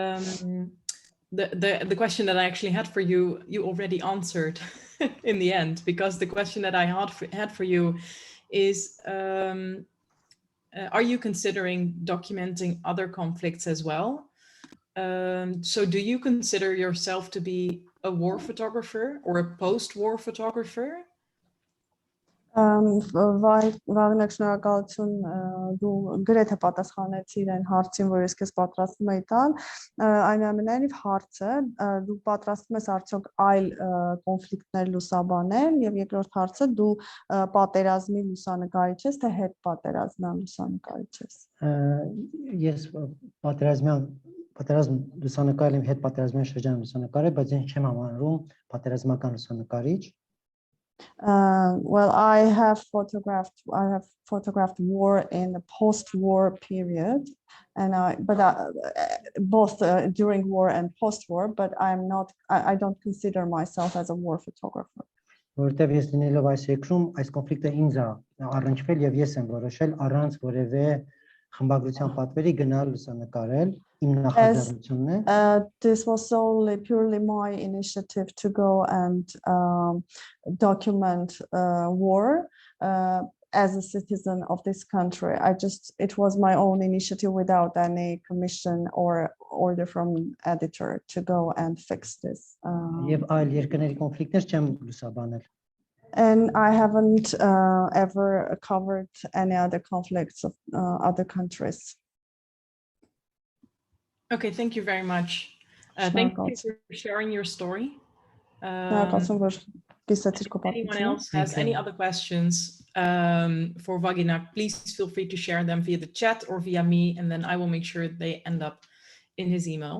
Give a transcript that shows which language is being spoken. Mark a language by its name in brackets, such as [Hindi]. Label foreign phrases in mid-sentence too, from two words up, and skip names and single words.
[English] The question that I actually had for you, you already answered in the end, because the question that I had for you is, are you considering documenting other conflicts as well? So do you consider yourself to be a war photographer or a post-war photographer? [Armenian] Վաղնակ շնորհակալություն դու գրեթե պատասխանեցիր այն հարցին, որ ես քեզ պատրաստում էի տալ, այնուամենայնիվ հարցը դու պատրաստում ես արդյոք այլ կոնֆլիկտներ լուսաբանել, եւ երկրորդ հարցը դու պատերազմի լուսանկարիչ ես, թե հետ պատերազմյան լուսանկարիչ ես։ Ես պատերազմ լուսանկարել եմ, հետ պատերազմյան շրջան լուսանկարել, բայց ես չեմ համարում պատերազմական լուսանկարիչ։ [English] Well, I have photographed war in the post-war period, and both during war and post-war, but I don't consider myself as a war photographer. [Armenian] Որտեւ ես լինելով այս երկրում, այս կոնֆլիկտը ինձ է առնչվել եւ ես եմ որոշել առանց որևէ խմբագրության պատվերի գնալ լուսանկարել, իմ նախաձեռնությունն է։ [English] This was solely purely my initiative to go and document war as a citizen of this country. It was my own initiative without any commission or order from editor to go and fix this. [Armenian] Եվ այլ երկրների կոնֆլիկտներ չեմ լուսաբանել։ [English] And I haven't ever covered any other conflicts of other countries. Okay, thank you very much. Thank you for sharing your story. Anyone else has any other questions for Vagnak, please feel free to share them via the chat or via me, and then I will make sure they end up in his email.